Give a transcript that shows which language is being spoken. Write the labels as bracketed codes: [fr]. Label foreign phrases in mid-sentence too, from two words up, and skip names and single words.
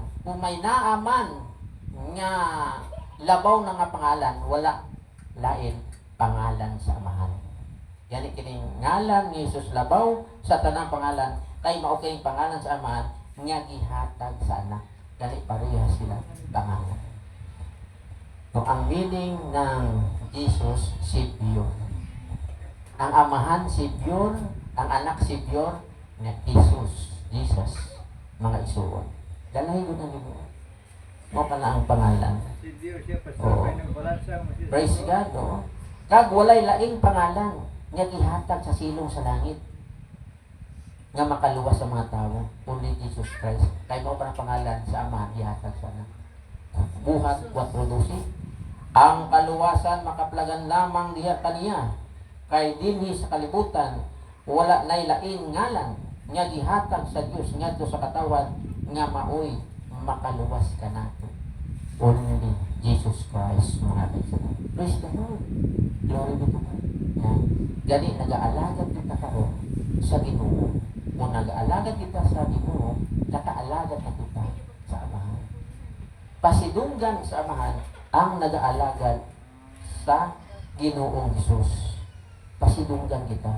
[ceb] Kung may naaman nga labaw na nga pangalan, wala lain pangalan sa Amahan. Yan kining ngalan ni Hesus labaw sa tanang pangalan, kay mao kay pangalan sa Amahan nga gihatag sa anak. Dali pareha sila pangalan. [tl] So, ang meaning ng Jesus, Savior. [ceb] Ang Amahan, Savior. Ang anak, Savior. Na Jesus. Mga isuon. Dalahin ko na nito. Mo pala ang pangalan. Si Dios siya Oo. [tl] pasabay ng balansa mo siya. [en] Praise God, no? [ceb] Kag walay laing pangalan nga gihatag sa silong sa langit nga makaluwas sa mga tao. [en] Only Jesus Christ. [ceb] Kay mo pa ang pangalan sa Ama gihatag sa anak. Buhat 4:12. Ang kaluwasan makaplagan lamang diha kaniya. Kay dinhi sa kalibutan wala nay lain ngalan nga gihatag sa Dios ngadto sa katawan nga maoy makaluwas kanato. [en] Only Jesus Christ, [tl] mga kaibigan. [en] Praise the Lord. Glory be to God. Yan. [ceb] Gani nag-aalagad kita karon sa Ginoo. Kung nag-aalagad kita sa Ginoo, naka-alagad na kita sa Amahan. Pasidunggan sa Amahan ang nag-aalagad sa Ginoong Hesus. Pasidunggan kita.